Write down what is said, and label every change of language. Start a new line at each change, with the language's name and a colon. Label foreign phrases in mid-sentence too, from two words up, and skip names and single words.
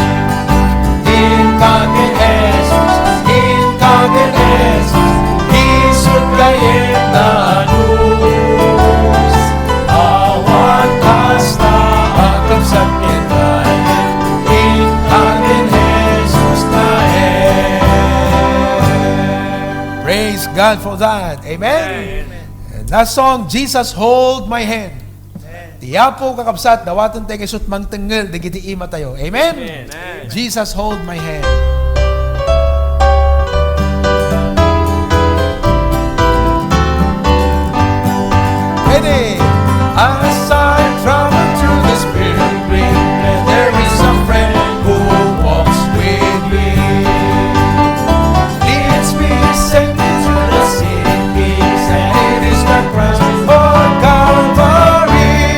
Iloko: Ikakin Jesus, Ikakin Jesus, isog kayem na luz, awan kasta akapsan kita, Ikakin Jesus lae.
English: Praise God for that. Amen. And that song, Jesus Hold My Hand.
Iloko: Tiyapo kakabsat, dawatan tayo kisut mangtengel, digiti ima tayo.
English: Amen. Jesus Hold My Hand. Ready? As I travel through the spirit green, and there is a friend who walks with me, leads me safely through the cities, and it is the cross for Calvary.